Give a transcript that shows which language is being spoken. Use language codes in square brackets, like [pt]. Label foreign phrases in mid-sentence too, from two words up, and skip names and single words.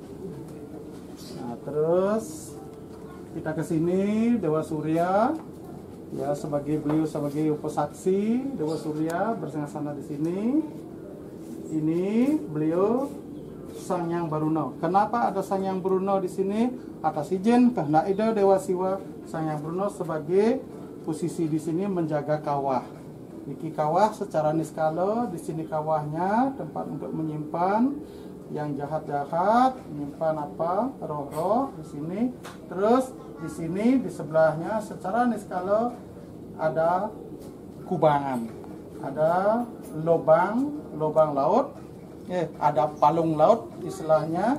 [id] Nah, terus kita ke sini Dewa Surya, ya beliau sebagai upasaksi Dewa Surya bersinggasana di sini. Ini beliau Sangyang Baruno. Kenapa ada Sangyang Baruno di sini? Atas izin karena Ida Dewa Siwa Sangyang Baruno sebagai posisi di sini menjaga kawah. Niki kawah secara niskala, di sini kawahnya tempat untuk menyimpan yang jahat-jahat, menyimpan apa roh-roh di sini. Terus di sini di sebelahnya secara niskala ada kubangan, ada lubang laut, ada palung laut istilahnya.